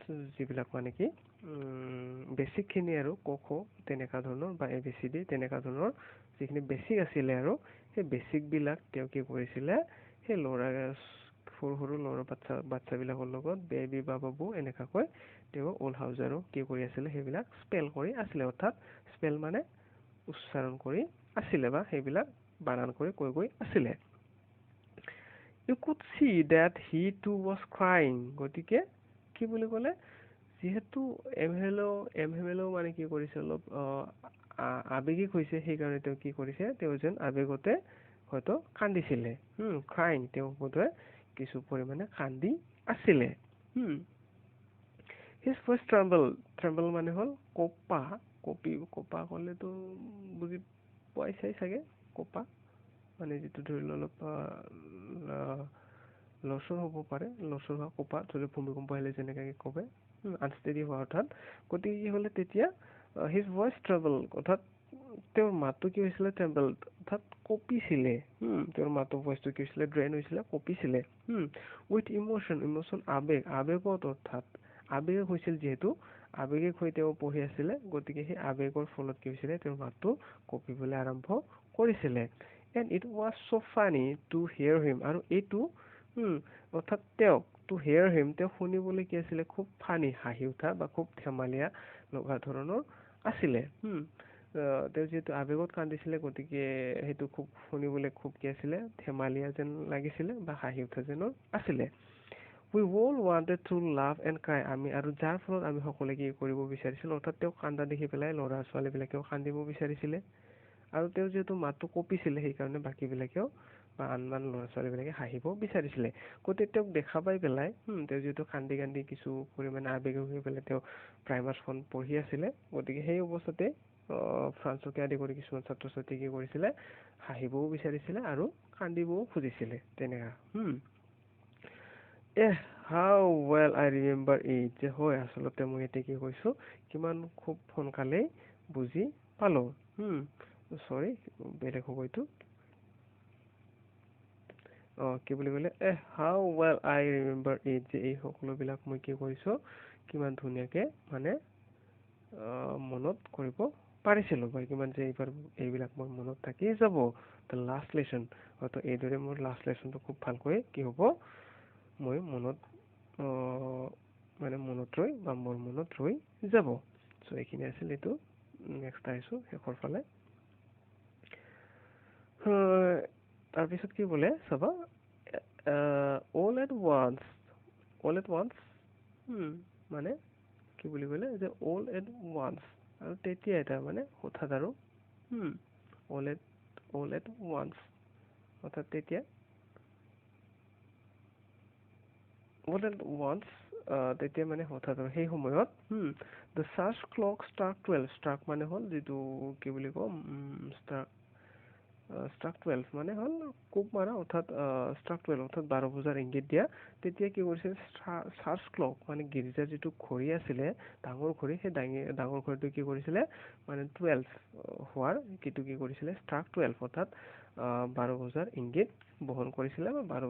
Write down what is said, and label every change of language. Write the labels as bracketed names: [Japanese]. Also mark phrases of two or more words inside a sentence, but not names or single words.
[Assamese] যিবিলাক মানে কি বেছিক খিনি আৰু ক খ তেনেকা ধৰণৰ বা এ বি চি ডি তেনেকা ধৰণৰ যিখিনি বেছিক আছিলে আৰু সেই বেছিক বিলাক তেওঁ কি কৰিছিলে সেই সৰু সৰু ল'ৰা বাচ্ছাবিলাকৰ লগত বেবী বা বাবু এনেকাকৈ তেওঁ অল হাউজাৰো কি কৰি আছিলে সেইবিলাক স্পেল কৰি আছিলে অৰ্থাৎ স্পেল মানে উচ্চাৰণ কৰি আছিলে বা সেইবিলাক বানান কৰি কৈ গৈ আছিলে [English] you could see that he too was crying [Assamese] গতিকে কি বুলি ক'লে যিহেতু এমহেলেও মানে কি কৰিছে অলপ আবেগিক হৈছে সেইকাৰণে তেওঁ কি কৰিছে তেওঁ যেন আবেগতে হয়তো কান্দিছিলে crying তেওঁ বোধহয় কিছু পৰিমাণে কান্দি আছিলে [English] his voice tremble [Assamese] মানে হ'ল কঁপা ক'লেতো বুজি পাইছাই চাগে কঁপা মানে যিটো ধৰি লওক অলপ লৰচৰ হ'ব পাৰে লৰচৰ হোৱা কঁপা ধৰি লওক ভূমিকম্প আহিলে যেনেকৈ কঁপে আনষ্টেডি হোৱা অৰ্থাৎ গতিকে কি হ'লে তেতিয়া [English] his voice travel [Assamese] অৰ্থাৎ তেওঁৰ মাতটো কি হৈছিলে ট্ৰেভেল অৰ্থাৎ কঁপিছিলে তেওঁৰ মাতটো ভইচটো কি হৈছিলে ড্ৰেইন হৈছিলে কঁপিছিলে [English] with emotion [Assamese] আবেগত অৰ্থাৎ আবেগ হৈছিল যিহেতু আবেগিক হৈ তেওঁ পঢ়ি আছিলে গতিকে সেই আবেগৰ ফলত কি হৈছিলে তেওঁৰ মাতটো কঁপিবলৈ আৰম্ভ কৰিছিলে [English] and it was so funny to hear him [Assamese] আৰু এইটো অৰ্থাৎ তেওঁক [English] to hear him [Assamese] তেওঁ শুনিবলৈ কি আছিলে খুব ফানি হাঁহি উঠা বা খুব ধেমালীয়া লগা ধৰণৰ আছিলে তেওঁ যিহেতু আবেগত কান্দিছিলে গতিকে সেইটো খুব শুনিবলৈ খুব কি আছিলে ধেমালীয়া যেন লাগিছিলে বা হাঁহি উঠা যেন আছিলে [English] we all wanted to laugh and cry [Assamese] আমি আৰু যাৰ ফলত আমি সকলোৱে কি কৰিব বিচাৰিছিলো অৰ্থাৎ তেওঁ কান্দা দেখি পেলাই ল'ৰা ছোৱালীবিলাকেও কান্দিব বিচাৰিছিলে আৰু তেওঁ যিহেতু মাতটো কঁপিছিলে সেইকাৰণে বাকীবিলাকেও বা আন ল'ৰা ছোৱালীবিলাকে হাঁহিব বিচাৰিছিলে গতিকে তেওঁক দেখা পাই পেলাই তেওঁ যিহেতু কান্দি কিছু পৰিমাণে আবেগিক হৈ পেলাই তেওঁ প্ৰাইমাৰখন পঢ়ি আছিলে গতিকে সেই অৱস্থাতে ফ্ৰান্সকে আদি কৰি কিছুমান ছাত্ৰ ছাত্ৰী কি কৰিছিলে হাঁহিবও বিচাৰিছিলে আৰু কান্দিবও খুজিছিলে তেনেকা [English] how well I remember it [Assamese] যে হয় আচলতে মই এতিয়া কি কৈছো কিমান খুব সোনকালেই বুজি পালো চৰি বেলেগ হ'ব এইটো কি বুলি ক'লে [English] how well I remember it [Assamese] যে এই সকলোবিলাক মই কি কৰিছো কিমান ধুনীয়াকে মানে মনত কৰিব পাৰিছিলো বা কিমান যে এইবিলাক মোৰ মনত থাকি যাব [English] the last lesson [Assamese] হয়তো এইদৰে মোৰ [English] last lesson [Assamese] খুব ভালকৈ কি হ'ব মই মনত মানে মনত ৰৈ বা মোৰ মনত ৰৈ যাব চ' এইখিনি আছিল এইটো নেক্সট আহিছো শেষৰ ফালে তাৰপিছত কি বোলে চাবা [English] all at once [Assamese] মানে কি বুলি ক'লে যে [English] all at once [Assamese] আৰু তেতিয়া এটা মানে হঠাৎ আৰু [English] all at once [Assamese] অৰ্থাৎ তেতিয়া [English] what at once [Assamese] তেতিয়া মানে হঠাৎ আৰু সেই সময়ত [English] the church clock struck 12 struck [Assamese] মানে হ'ল যিটো কি বুলি কম struck 12 মানে হ'ল কোব মাৰা অৰ্থাৎ struck 12 অৰ্থাৎ 12 বজাৰ ইংগিত দিয়া তেতিয়া কি কৰিছিল [English] church clock [Assamese] মানে গীৰ্জাৰ যিটো ঘড়ী আছিলে ডাঙৰ ঘড়ী সেই ডাঙৰ ঘড়ীটো কি কৰিছিলে মানে 12 হোৱাৰ কিটো কি কৰিছিলে struck 12 অৰ্থাৎ 12 বজাৰ ইংগিত বহন কৰিছিলে বা 12